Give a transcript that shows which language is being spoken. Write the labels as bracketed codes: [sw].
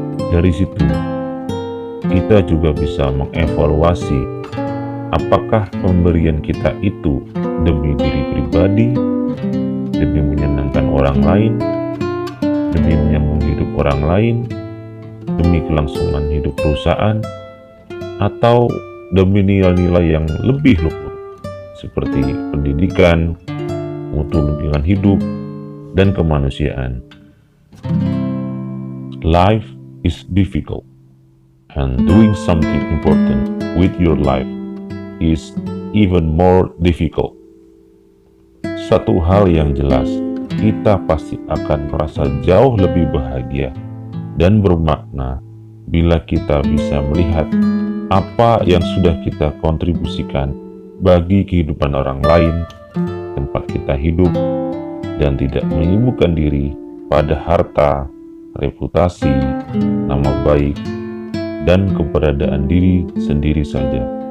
[id] Dari situ, kita juga bisa mengevaluasi apakah pemberian kita itu demi diri pribadi, demi menyenangkan orang lain, demi menyambung hidup orang lain, demi kelangsungan hidup perusahaan, atau demi nilai-nilai yang lebih luhur seperti pendidikan, mutu lingkungan hidup, dan kemanusiaan. [en] Life is difficult, and doing something important with your life is even more difficult. [id] Satu hal yang jelas, kita pasti akan merasa jauh lebih bahagia dan bermakna bila kita bisa melihat apa yang sudah kita kontribusikan bagi kehidupan orang lain, tempat kita hidup, dan tidak menyibukkan diri pada harta, reputasi, nama baik, dan keberadaan diri sendiri saja.